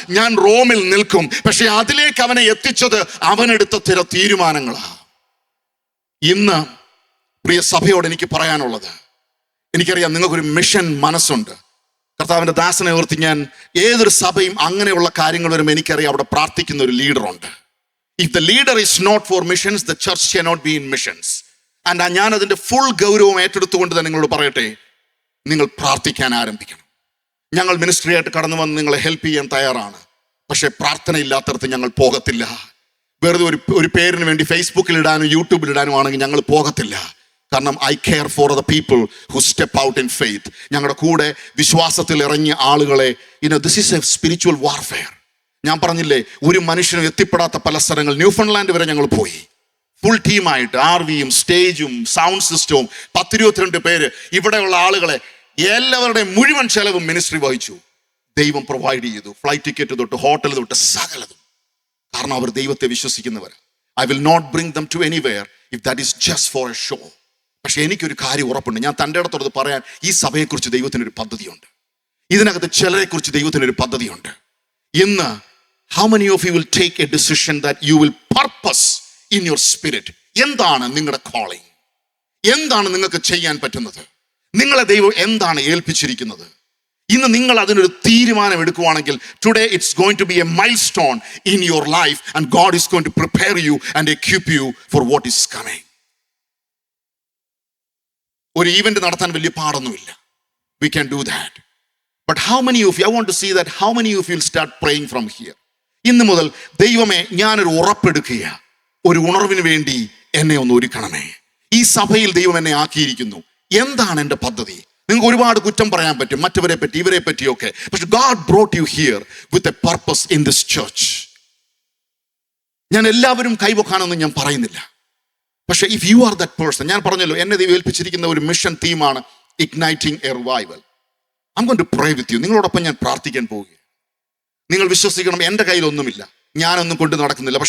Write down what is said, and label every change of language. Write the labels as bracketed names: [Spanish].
[Malayalam] ഞാൻ റോമിൽ നിൽക്കും. പക്ഷെ അതിലേക്ക് അവനെ എത്തിച്ചത് അവനെടുത്ത ചില തീരുമാനങ്ങളാണ്. ഇന്ന് പ്രിയ സഭയോട് എനിക്ക് പറയാനുള്ളത്, എനിക്കറിയാം നിങ്ങൾക്കൊരു മിഷൻ മനസ്സുണ്ട്. കർത്താവിൻ്റെ ദാസനെ ഓർത്ത് ഞാൻ ഏതൊരു സഭയും അങ്ങനെയുള്ള കാര്യങ്ങൾ വരുമ്പോൾ എനിക്കറിയാം അവിടെ പ്രാർത്ഥിക്കുന്ന ഒരു ലീഡറുണ്ട്. [English] If the leader is not for missions, the church cannot be in missions. And [Malayalam] ഞാൻ അതിൻ്റെ ഫുൾ ഗൗരവം ഏറ്റെടുത്തുകൊണ്ട് തന്നെ നിങ്ങളോട് പറയട്ടെ, നിങ്ങൾ പ്രാർത്ഥിക്കാൻ ആരംഭിക്കണം. ഞങ്ങൾ മിനിസ്ട്രി ആയിട്ട് കടന്നു വന്ന് നിങ്ങളെ ഹെൽപ്പ് ചെയ്യാൻ തയ്യാറാണ്. പക്ഷെ പ്രാർത്ഥന ഇല്ലാത്തടത്ത് ഞങ്ങൾ പോകത്തില്ല. വെറുതെ ഒരു പേരിന് വേണ്ടി ഫേസ്ബുക്കിൽ ഇടാനും യൂട്യൂബിൽ ഇടാനും ആണെങ്കിൽ ഞങ്ങൾ പോകത്തില്ല. കാരണം [English] I care for the people who step out in faith. [Malayalam] ഞങ്ങളുടെ കൂടെ വിശ്വാസത്തിൽ ഇറങ്ങിയ ആളുകളെ, [English] This is a spiritual warfare. [Malayalam] ഞാൻ പറഞ്ഞില്ലേ, ഒരു മനുഷ്യനും എത്തിപ്പെടാത്ത പല സ്ഥലങ്ങൾ, ന്യൂഫൺലാൻഡ് വരെ ഞങ്ങൾ പോയി, ഫുൾ ടീമായിട്ട്, RVയും സ്റ്റേജും സൗണ്ട് സിസ്റ്റവും, 10-22 പേര്. ഇവിടെയുള്ള ആളുകളെ എല്ലാവരുടെയും മുഴുവൻ ചെലവും മിനിസ്ട്രി വഹിച്ചു. ദൈവം പ്രൊവൈഡ് ചെയ്തു, ഫ്ലൈറ്റ് ടിക്കറ്റ് തൊട്ട് ഹോട്ടൽ തൊട്ട് സകലതും. കാരണം അവർ ദൈവത്തെ വിശ്വസിക്കുന്നവർ. [English] I will not bring them to anywhere if that is just for a show. [Malayalam] പക്ഷെ എനിക്കൊരു കാര്യം ഉറപ്പുണ്ട്, ഞാൻ തൻ്റെ ഇടത്തോട് പറയാൻ, ഈ സഭയെക്കുറിച്ച് ദൈവത്തിനൊരു പദ്ധതിയുണ്ട്. ഇതിനകത്ത് ചിലരെക്കുറിച്ച് ദൈവത്തിനൊരു പദ്ധതിയുണ്ട്. ഇന്ന് [English] how many of you will take a decision that you will purpose in your spirit? [Malayalam] എന്താണ് നിങ്ങളുടെ calling? എന്താണ് നിങ്ങൾക്ക് ചെയ്യാൻ പറ്റുന്നത്? നിങ്ങളെ ദൈവം എന്താണ് ഏൽപ്പിച്ചിരിക്കുന്നത്? ഇന്ന് നിങ്ങൾ അതിനൊരു തീരുമാനം എടുക്കുവാണെങ്കിൽ, [English] Today it's going to be a milestone in your life and God is going to prepare you and equip you for what is coming. [Malayalam] ഒരു ഈവന്റ് നടത്താൻ വലിയ പാടൊന്നുമില്ല. [English] We can do that. But how many of you, I want to see that how many of you will start praying from here? [Malayalam] ഇന്ന് മുതൽ, ദൈവമേ, ഞാനൊരു ഉറപ്പെടുക്കുക, ഒരു ഉണർവിന് വേണ്ടി എന്നെ ഒന്ന് ഒരുക്കണമേ. ഈ സഭയിൽ ദൈവം എന്നെ ആക്കിയിരിക്കുന്നു. എന്താണ് എൻ്റെ പദ്ധതി? നിങ്ങൾക്ക് ഒരുപാട് കുറ്റം പറയാൻ പറ്റും, മറ്റവരെ പറ്റി, ഇവരെ പറ്റിയൊക്കെ. പക്ഷെ [English] God brought you here with a purpose in this church. [Malayalam] ഞാൻ എല്ലാവരും കൈവക്കാനൊന്നും ഞാൻ പറയുന്നില്ല. പക്ഷെ [English] if you are that person, [Malayalam] ഞാൻ പറഞ്ഞല്ലോ, എന്നെ ദൈവം ഏൽപ്പിച്ചിരിക്കുന്ന ഒരു mission തീമാണ് [English] Igniting a revival. I am going to pray with you. [Malayalam] നിങ്ങളോടൊപ്പം ഞാൻ പ്രാർത്ഥിക്കാൻ പോവുകയാണ്. നിങ്ങൾ വിശ്വസിക്കണം, എൻ്റെ കയ്യിലൊന്നുമില്ല, ഞാനൊന്നും കൊണ്ട് നടക്കുന്നില്ല.